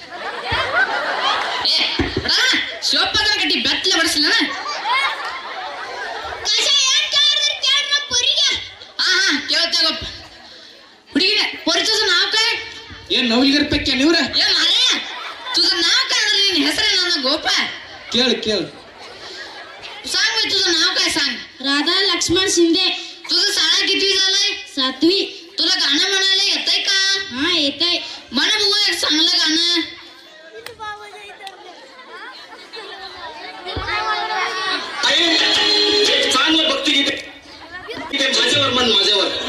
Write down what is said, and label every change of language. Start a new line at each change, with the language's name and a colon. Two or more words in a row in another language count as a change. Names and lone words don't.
Kannada: ಏ ಬಿಡ ಶಿವಪ್ಪನ ಕಟ್ಟಿ ಬೆತ್ತಲೆ ಬಡಿಸ್ಲಿಲ್ಲ. ಕೇಳ್ತೇವಪ್ಪ ಹುಡುಗಿನ ಪರಿಚಯ ನಾವ್ ಕೈ ಏನ್ ನವಲಿಗರ ಪೆಕ್ಕೆ ನೀವ್ರ? ಏ ಮಾರಾಯ
Marathi: ತುझं नाव काय?
Kannada: ನಿನ್ನ ಹೆಸರು ನನ್ನ ಗೋಪ. ಕೇಳು ಕೇಳು.
Marathi: बाई तुझं नाव काय सांग? राधा लक्ष्मण शिंदे. तुझं शाळा कितवी झालंय? 7वी. तुला गाणं म्हणायला येतंय का? हा येतंय. म्हण बघू एक चांगलं गाणं. चांगलं भक्तिगीत माझ्यावर मन माझ्यावर